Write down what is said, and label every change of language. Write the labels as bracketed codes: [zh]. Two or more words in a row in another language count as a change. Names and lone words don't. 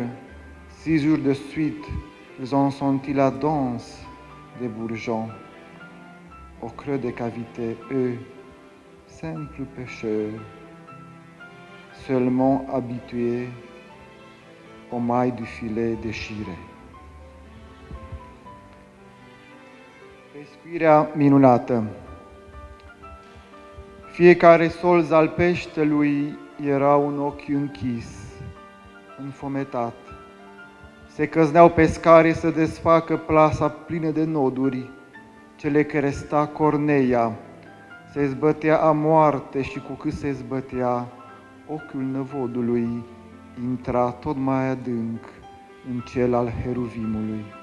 [fr] 6 jours de suite, ils ont senti la danse des bourgeons. Au creux des cavités, eux, simples pêcheurs, seulement habitués aux mailles du filet déchiré. [ro] Pescuirea minunată. Fiecare solț al peștelui era un ochi închis, înfometat. Se căzneau pescarii să desfacă plasa plină de noduri, cele care sta Corneia, se zbătea a moarte și cu cât se zbătea, ochiul năvodului intra tot mai adânc în cel al heruvimului.